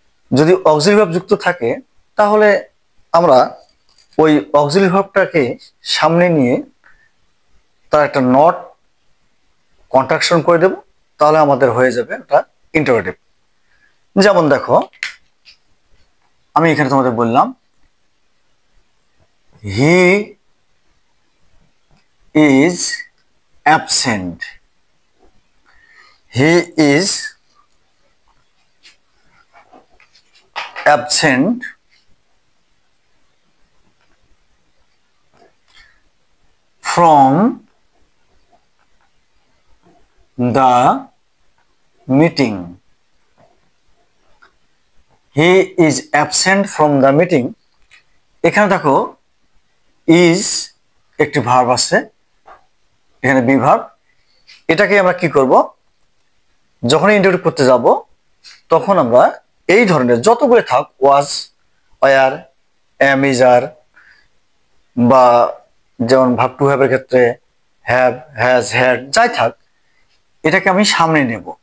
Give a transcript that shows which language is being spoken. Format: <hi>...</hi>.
<bn>যদি auxiliary verb যুক্ত থাকে তাহলে আমরা ওই অক্সিলারি ভার্বটাকে সামনে নিয়ে তার একটা নট কন্ট্রাকশন করে দেব, তাহলে আমাদের হয়ে যাবে ওটা ইন্টারোগেটিভ। যেমন দেখো, আমি এখানে তোমাদের বললাম</bn> <en>He is absent. He is absent from the meeting. He is absent from the meeting.</en> <bn>এখানে দেখো is একটি ভার্ব আছে, এখানে বি ভার্ব। এটাকে আমরা কি করব, যখন ইন্টারোগেটিভ করতে যাব তখন আমরা এই ধরনের যতগুলো থাক, ওয়াজ, ওয়ার, এম, ইজ, আর, বা যেমন ভার্ব টু হ্যাভের ক্ষেত্রে হ্যাভ, হ্যাজ, হ্যাড, যাই থাক, এটাকে আমি সামনে নেব।</bn>